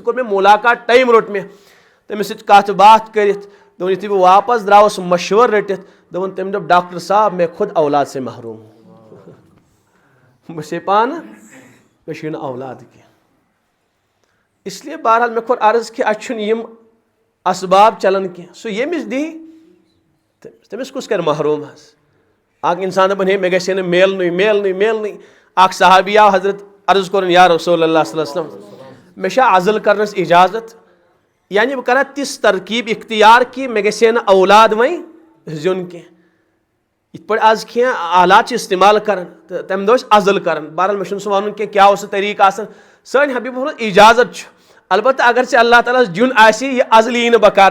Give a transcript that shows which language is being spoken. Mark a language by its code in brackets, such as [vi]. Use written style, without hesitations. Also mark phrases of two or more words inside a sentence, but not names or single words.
[ks] کوٚر مےٚ ملاقات ٹایم روٚٹ مےٚ تٔمِس سۭتۍ کتھ باتھ کٔرِتھ دوٚپُن یُتھُے بہٕ واپس درٛاوُس مشورٕ رٔٹِتھ دوٚپُن تٔمۍ دوٚپ [ur] ڈاکٹر صاحب میں خود اولاد سے محروم [ks] بہٕ چھسے پانہٕ مےٚ چھُے نہٕ اولاد کینٛہہ [ur] اس لیے بہرحال [ks] مےٚ کوٚر عرض کہِ اَتہِ چھُنہٕ یِم اسباب چلان کینٛہہ سُہ ییٚمِس دی تٔمِس کُس کرِ محروم حظ اکھ انسان دپان ہے مےٚ گژھِ نہٕ میلنٕے اکھ صحابی آو حضرت عرض کوٚرُن [ar] یا رسول اللہ صلی اللہ علیہ وسلم [ks] مےٚ چھا عزل کرنس اجازت یعنی بہٕ کرا تِژھ ترکیب اختیار کہ مےٚ گژھِ ہے نہٕ اولاد وۄنۍ زیُن کینٛہہ یِتھ پٲٹھۍ آز کینٛہہ آلات چھِ استعمال کران تہٕ تمہِ دۄہ ٲسۍ عزل کران بہرحال مےٚ چھُنہٕ سُہ ونُن کینٛہہ کیٛاہ اوس سُہ طریٖقہٕ آسان سٲنۍ حبیٖب فرموٗن اجازت چھُ البتہ اگر ژےٚ اللہ تعالیٰ ہس دیُن آسہِ یہِ عزل یی نہٕ بکار